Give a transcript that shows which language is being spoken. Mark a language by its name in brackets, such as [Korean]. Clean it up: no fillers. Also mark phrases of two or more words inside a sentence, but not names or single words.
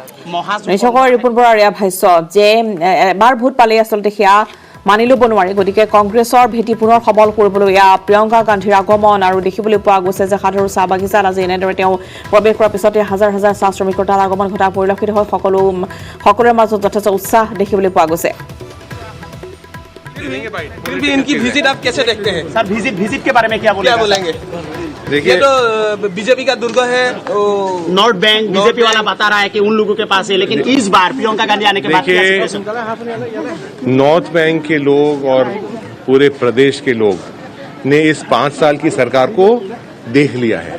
[Assamese] নিশ্চয়কৈ ৰিপুণ বৰাৰ এয়া ভাষ্য যে এবাৰ ভোট পালেই আচলতে সেয়া মানি ল'ব নোৱাৰি। গতিকে কংগ্ৰেছৰ ভেটি পুনৰ সবল কৰিবলৈ এয়া প্ৰিয়ংকা গান্ধীৰ আগমন আৰু দেখিবলৈ পোৱা গৈছে যে সাধাৰণ চাহ বাগিচাত আজি এনেদৰে তেওঁ প্ৰৱেশ কৰাৰ পিছতে হাজাৰ হাজাৰ চাহ শ্ৰমিকৰ তাত আগমন ঘটা পৰিলক্ষিত হয়। সকলোৰে মাজত যথেষ্ট উৎসাহ দেখিবলৈ পোৱা গৈছে। [Hindi] इनकी विजिट आप कैसे देखते हैं? सर विजिट के बारे में क्या बोलेंगे? देखिए तो बीजेपी का दुर्ग है, नॉर्थ बैंक बीजेपी वाला बता रहा है कि उन लोगों के पास है, लेकिन इस बार प्रियंका गांधी आने के बाद नॉर्थ बैंक के लोग और पूरे प्रदेश के लोग ने इस 5 साल की सरकार को देख लिया है।